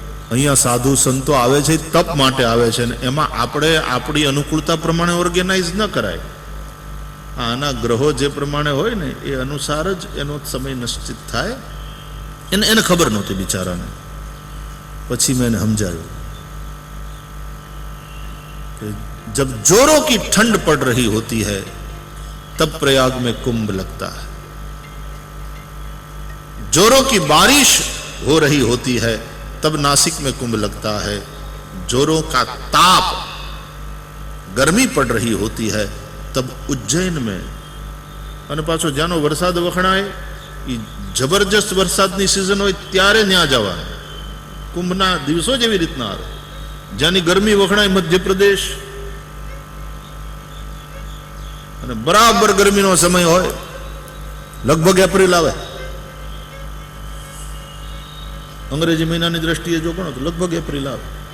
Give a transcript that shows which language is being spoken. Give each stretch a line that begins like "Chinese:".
Gujarati: અહીંયા સાધુ સંતો આવે છે, તપ માટે આવે છે, ને એમાં આપણે આપણી અનુકૂળતા પ્રમાણે ઓર્ગેનાઇઝ ન કરાય. આના ગ્રહો જે પ્રમાણે હોય ને એ અનુસાર જ એનો સમય નિશ્ચિત થાય. એને ખબર નહોતી બિચારાને. પછી મેં એને સમજાવ્યું કે
Hindi: जब जोरों की ठंड पड़ रही होती है तब प्रयाग में कुंभ लगता है, जोरों की बारिश हो रही होती है तब नासिक में कुंभ लगता है, जोरों का ताप गर्मी पड़ रही होती है तब उज्जैन में,
Gujarati: અને પાછો જ્યાંનો વરસાદ વખણાય એ જબરજસ્ત વરસાદની સિઝન હોય ત્યારે ત્યાં જવાનું, કુંભના દિવસો જ એવી રીતના આવે. જ્યાંની ગરમી વખણાય મધ્યપ્રદેશ, અને બરાબર ગરમીનો સમય હોય લગભગ એપ્રિલ આવે, અંગ્રેજી મહિનાની દ્રષ્ટિએ જો ગણો તો લગભગ એપ્રિલ આવે.